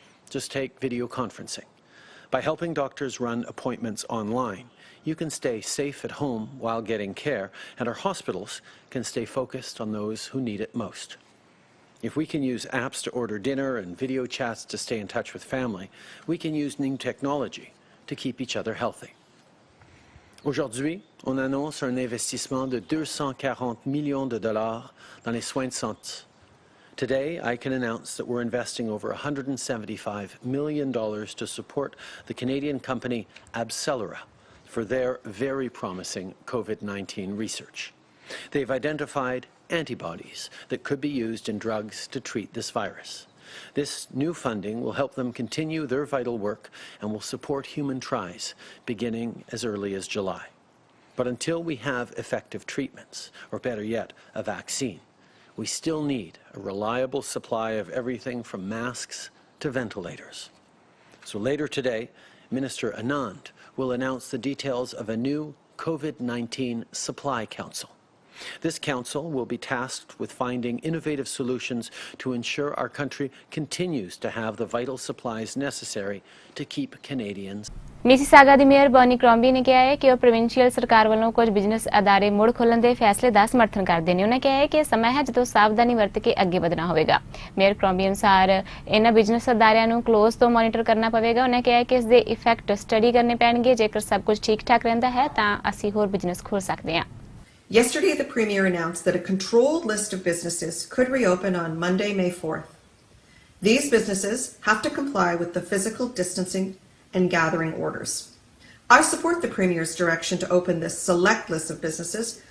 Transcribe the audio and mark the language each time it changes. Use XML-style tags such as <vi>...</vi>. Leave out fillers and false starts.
<en>Just take video conferencing. By helping doctors run appointments online, you can stay safe at home while getting care, and our hospitals can stay focused on those who need it most. If we can use apps to order dinner and video chats to stay in touch with family, we can use new technology to keep each other healthy.</en> <fr>Aujourd'hui, on annonce un investissement de $240 millions dans les soins de santé.</fr> <en>Today, I can announce that we're investing over $175 million to support the Canadian company AbCellera for their very promising COVID-19 research. They've identified antibodies that could be used in drugs to treat this virus. This new funding will help them continue their vital work and will support human trials beginning as early as July. But until we have effective treatments, or better yet, a vaccine, we still need a reliable supply of everything from masks to ventilators. So later today, Minister Anand will announce the details of a new COVID-19 Supply Council. This council will be tasked with finding innovative solutions to ensure our country continues to have the vital supplies necessary to keep Canadians.</en> <pa>Mississauga ਦੀ mayor Bernie ਕ੍ਰੋਂਬੀ ਨੇ ਕਿਹਾ ਹੈ ਕਿ ਉਹ provincial ਸਰਕਾਰ ਵੱਲੋਂ ਕੁਝ business ਅਦਾਰੇ ਮੁੜ ਖੋਲ੍ਹਣ ਦੇ ਫੈਸਲੇ ਦਾ ਸਮਰਥਨ ਕਰਦੇ ਨੇ। ਉਹਨਾਂ ਕਿਹਾ ਹੈ ਕਿ ਸਮਾਂ ਹੈ ਜਦੋਂ ਸਾਵਧਾਨੀ ਵਰਤ ਕੇ ਅੱਗੇ ਵਧਣਾ ਹੋਵੇਗਾ। ਮੇਅਰ ਕ੍ਰੋਂਬੀ ਅਨੁਸਾਰ ਇਹਨਾਂ ਬਿਜ਼ਨਸ ਅਦਾਰਿਆਂ ਨੂੰ ਕਲੋਜ਼ ਤੋਂ ਮੋਨੀਟਰ ਕਰਨਾ ਪਵੇਗਾ। ਉਹਨਾਂ ਕਿਹਾ ਹੈ ਕਿ ਇਸ ਦੇ ਇਫੈਕਟ ਸਟੱਡੀ ਕਰਨੇ ਪੈਣਗੇ। ਜੇਕਰ ਸਭ ਕੁਝ ਠੀਕ ਠਾਕ ਰਹਿੰਦਾ ਹੈ ਤਾਂ ਅਸੀਂ ਹੋਰ ਬਿਜ਼ਨਸ ਖੋਲ੍ਹ ਸਕਦੇ ਹਾਂ।</pa> <en>Yesterday, the Premier announced that a controlled list of businesses could reopen on Monday, May 4th. These businesses have to comply with the physical distancing and gathering orders. I support the Premier's direction to open this select list of businesses.</en>